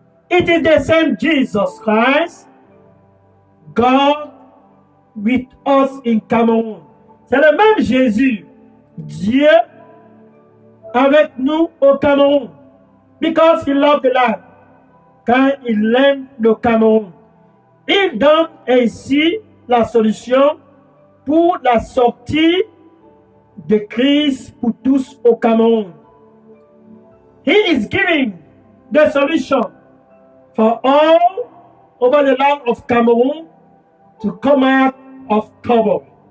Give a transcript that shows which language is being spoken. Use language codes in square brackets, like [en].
[en] It is the same Jesus Christ, God with us in Cameroon. [fr] C'est le même Jésus, Dieu avec nous au Cameroun. [en] Because he loved the land. [fr] Quand il aime le Cameroun. Il donne ainsi la solution pour la sortie de crise pour tous au Cameroun. [en] He is giving the solution for all over the land of Cameroon to come out of trouble.